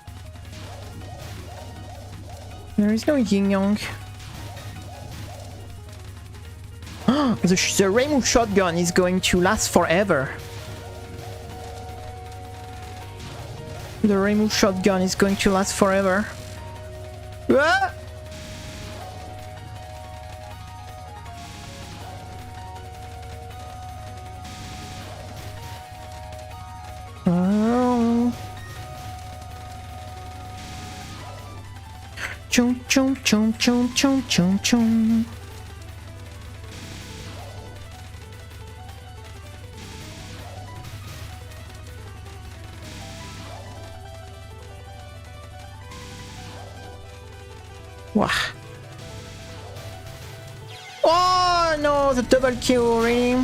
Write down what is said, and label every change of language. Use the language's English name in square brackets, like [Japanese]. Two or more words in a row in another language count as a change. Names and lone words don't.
[English] There is no yin yang. The Rainbow shotgun is going to last forever. The Rainbow shotgun is going to last forever. Ah! Oh. Chum chum chum chum chum chum chum. Wow. Oh no, the double kill already.